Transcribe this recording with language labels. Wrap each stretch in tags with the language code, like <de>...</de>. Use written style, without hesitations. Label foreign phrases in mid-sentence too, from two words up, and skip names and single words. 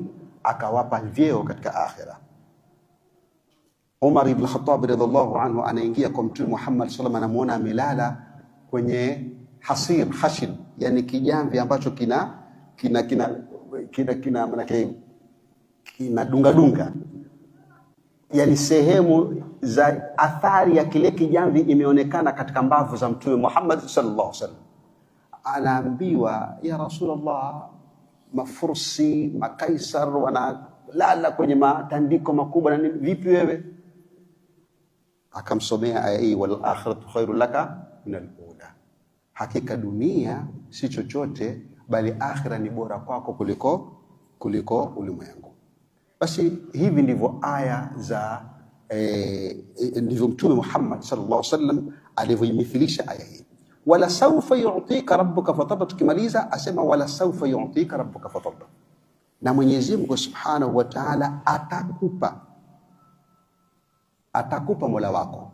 <sw>Akawapa vyeo katika akhira. Umar ibn Khattab</sw> <ar>رضي الله عنه</ar> <sw>anaingia kwa Mtume Muhammad</sw> <ar>صلى الله عليه وسلم,</ar> <sw>anamuona amelala kwenye hashid, yani kijamvi ambacho kina dunga, yani sehemu za athari ya kile kijamvi imeonekana katika mbavu za Mtume Muhammad</sw> <ar>صلى الله عليه وسلم.</ar> <sw>Anaambiwa,</sw> <ar>يا رسول الله,</ar> <sw>mafursi makaisar wanalala kwenye matandiko makubwa na nini, vipi wewe? Akamsomea aya hii,</sw> <ar>والآخرة خير لك من الأولى,</ar> <sw>hakika dunia si chochote bali akhira ni bora kwako kuliko ulimwengu. Basi hivi ndivyo aya za ndivyo Mtume Muhammad</sw> <ar>صلى الله عليه وسلم</ar> <sw>alivyoimithilisha aya hii.</sw> <ar>ولسوف يعطيك ربك فترضى,</ar> <sw>tukimaliza asema</sw> <ar>ولسوف يعطيك ربك فترضى,</ar> <sw>na Mwenyezi Mungu</sw> <ar>سبحانه وتعالى</ar> <sw>atakupa Mola wako.</sw>